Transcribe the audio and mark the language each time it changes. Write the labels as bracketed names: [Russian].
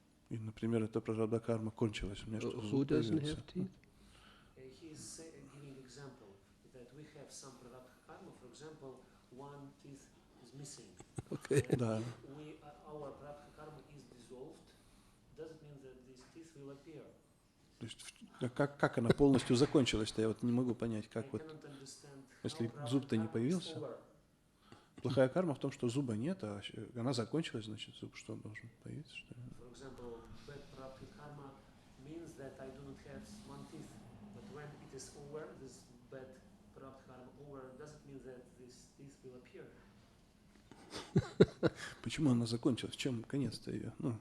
[Russian] И, например, эта прарабдха карма кончилась, у меня что [English] Who [Russian] зуб [English] doesn't [Russian] появился. [English] have teeth? He is giving example that we have some prarabdha karma. For example, one teeth is missing. Okay. [Russian] Да. [English] Our prarabdha karma is dissolved. Doesn't mean that these teeth will appear. [Russian] То есть как она полностью закончилась-то, я вот не могу понять, как вот, если зуб-то не появился. Плохая карма в том, что зуба нет, а она закончилась, значит, зуб что должен появиться, что ли? [English] For example, bad prarabdha karma means that I do not have one teeth. But when it is over, this bad prarabdha karma over, doesn't mean that these teeth will appear. [Russian] Почему она закончилась? В чем конец-то ее?